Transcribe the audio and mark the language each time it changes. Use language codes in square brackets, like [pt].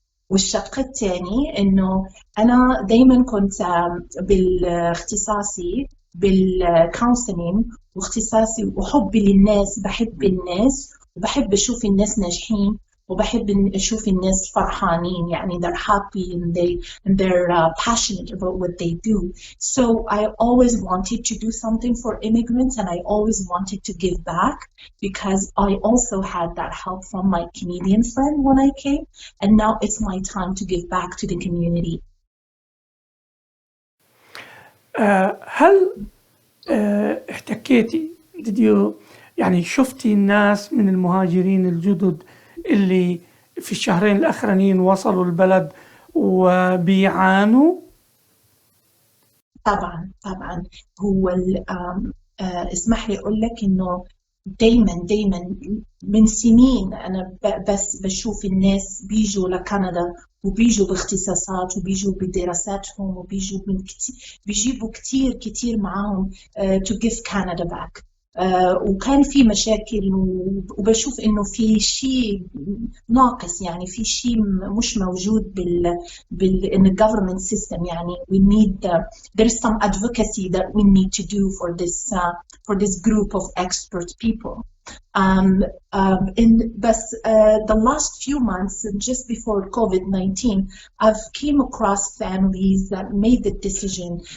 [ar] والشق الثاني إنه أنا دايماً كنت باختصاصي بالكونسلينج، واختصاصي وحبي للناس، بحب الناس وبحب أشوف الناس ناجحين وبحب أشوف الناس فرحانين، يعني [en] they're happy and they're passionate about what they do. So I always wanted to do something for immigrants, and I always wanted to give back because I also had that help from my Canadian friend when I came, and now it's my time to give back to the community. [ar] هل احتكيتي يعني شفتي الناس من المهاجرين الجدد اللي في الشهرين الأخرانيين وصلوا البلد وبيعانوا؟ طبعا هو اسمح لي أقول لك إنه دايما من سنين أنا بس بشوف الناس بيجوا لكندا وبيجوا باختصاصات وبيجوا بدراساتهم بيجيبوا كتير معاهم [en] to give Canada back. [ar] وكان في مشاكل وبشوف إنه في شيء ناقص، يعني في شيء مش موجود [en] in the government system. يعني we need there is some advocacy that we need to do for this group of expert people. The last few months, just before COVID-19, I've came across families that made the decision.